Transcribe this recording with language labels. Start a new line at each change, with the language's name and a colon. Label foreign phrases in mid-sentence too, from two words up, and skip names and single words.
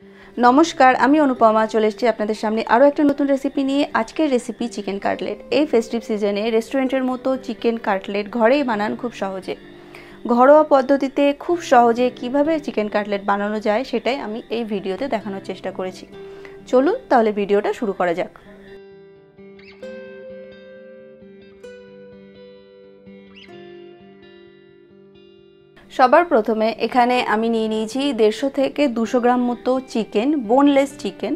Bangla: নমস্কার আমি অনুপমা চলে এসেছি আপনাদের সামনে আরো একটা নতুন রেসিপি নিয়ে। আজকের রেসিপি চিকেন কাটলেট। এই ফেস্টিভ সিজনে রেস্টুরেন্টের মতো চিকেন কাটলেট ঘরেই বানান খুব সহজে। ঘরোয়া পদ্ধতিতে খুব সহজে কিভাবে চিকেন কাটলেট বানানো যায় সেটাই আমি এই ভিডিওতে দেখানোর চেষ্টা করেছি। চলুন তাহলে ভিডিওটা শুরু করা যাক। সবার প্রথমে এখানে আমি নিয়ে নিয়েছি 150 থেকে 200 গ্রাম মতো চিকেন, বোনলেস চিকেন।